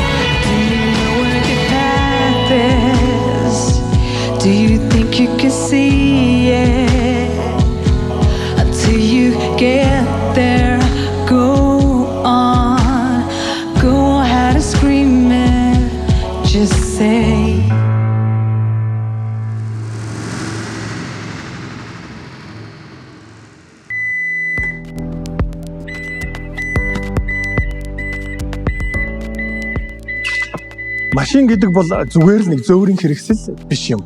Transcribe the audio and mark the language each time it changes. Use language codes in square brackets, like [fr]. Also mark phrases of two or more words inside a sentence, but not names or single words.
[en] Do you know where the path is? Do you think you can see it? Until you get there, go ahead and scream it. Just say. [mn] Машин гэдэг бол зүгээр л нэг зөөврийн хэрэгсэл биш юм.